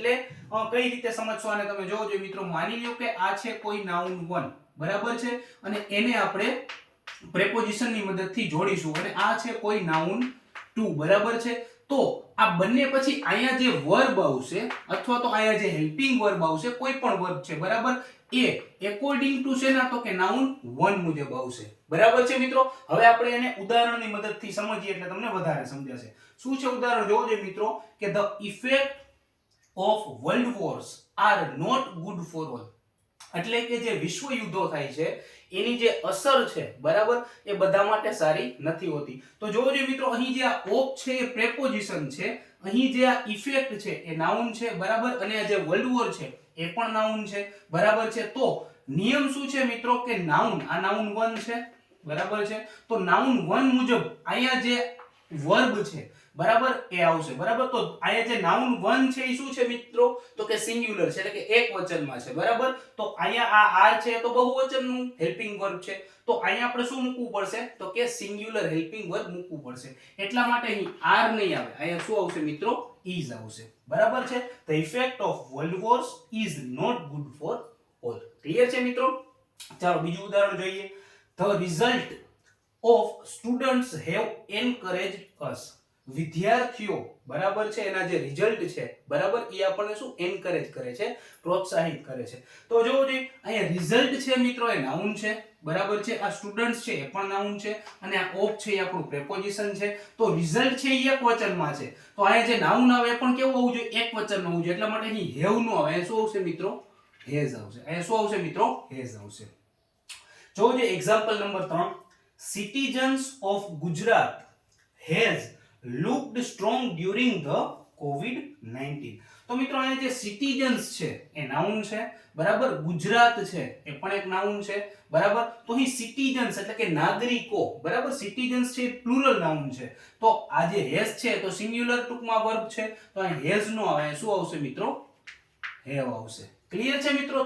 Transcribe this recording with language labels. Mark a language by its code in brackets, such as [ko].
[gu] એટલે કઈ રીતે સમજશો આને તમે જોવો જોઈએ મિત્રો. માની લો કે આ છે કોઈ નાઉન 1, બરાબર છે, અને એને આપણે પ્રેપોઝિશનની મદદથી જોડીશું અને આ છે કોઈ નાઉન 2, બરાબર છે. તો આ બંને પછી અહીંયા જે વર્બ આવશે અથવા તો અહીંયા જે હેલ્પિંગ વર્બ આવશે, કોઈ પણ વર્બ છે, બરાબર, એ એકોર્ડિંગ ટુ શેના, તો કે નાઉન 1 મુજબ આવશે, બરાબર છે મિત્રો. હવે આપણે એને ઉદાહરણની મદદથી સમજીએ એટલે તમને વધારે સમજાશે. શું છે ઉદાહરણ જોવો જોઈએ મિત્રો કે [en] the effect of world wars are not good for all. [gu] એટલે કે જે વિશ્વ યુદ્ધો થાય છે એની જે અસર છે, બરાબર, એ બધા માટે સારી નથી હોતી. તો જોવો જોઈએ મિત્રો, અહીં જે આ ઓફ છે એ પ્રેપોઝિશન છે, અહીં જે આ ઇફેક્ટ છે એ નાઉન છે, બરાબર, અને આ જે વર્લ્ડ વોર છે એ પણ નાઉન છે, બરાબર છે. તો નિયમ શું છે મિત્રો કે નાઉન, આ નાઉન 1 છે, બરાબર છે, તો નાઉન 1 મુજબ અહીંયા જે વર્બ છે, બરાબર, એ આવશે, બરાબર. તો અહીંયા જે નાઉન 1 છે એ શું છે મિત્રો, તો કે સિંગ્યુલર છે, એટલે કે એક વચનમાં છે, બરાબર. તો અહીંયા આ આર છે તો બહુવચનનું હેલ્પિંગ વર્બ છે, તો અહીંયા આપણે શું મૂકવું પડશે, તો કે સિંગ્યુલર હેલ્પિંગ વર્બ મૂકવું પડશે. એટલા માટે અહીં આર નહીં આવે, અહીંયા શું આવશે મિત્રો, [en] is [gu] આવશે, બરાબર છે. [en] The effect of world wars is not good for all. [gu] Clear છે મિત્રો. ચાલો બીજું ઉદાહરણ જોઈએ. [en] The result of students have encouraged us. [gu] વિદ્યાર્થીઓ, બરાબર છે, એના જે રિઝલ્ટ છે, બરાબર, એ આપણને શું એન્કરેજ કરે છે, પ્રોત્સાહિત કરે છે. તો જોવો જોઈએ અહીંયા રિઝલ્ટ છે મિત્રો એ નાઉન છે, બરાબર છે, આ સ્ટુડન્ટ્સ છે એ પણ નાઉન છે, અને આ ઓફ છે એ આપણું પ્રેપોઝિશન છે. તો રિઝલ્ટ છે એ એક વચનમાં છે, તો અહીંયા જે નાઉન આવે એ પણ કેવું હોવું જોઈએ, એક વચનનું હોવું જોઈએ. એટલા માટે અહીં હેવ નો આવે, અહીંયા શું આવશે મિત્રો, હેઝ આવશે. અહીંયા શું આવશે મિત્રો, હેઝ આવશે. જોવો જોઈએ example number 3. [en] Citizens of Gujarat has looked strong during the COVID-19. [gu] તો મિત્રો અહીંયા જે સિટીઝન્સ છે એ નાઉન છે, બરાબર, ગુજરાત છે એ પણ એક નાઉન છે, બરાબર. તો અહીં સિટીઝન્સ એટલે કે નાગરિકો, બરાબર, સિટીઝન્સ છે પ્લુરલ નાઉન છે, તો આ જે હેઝ છે તો સિંગ્યુલર ટૂંકમાં વર્બ છે, તો અહીં હેઝ નો આવે, શું આવશે મિત્રો, હેવ આવશે. ક્લિયર છે મિત્રો.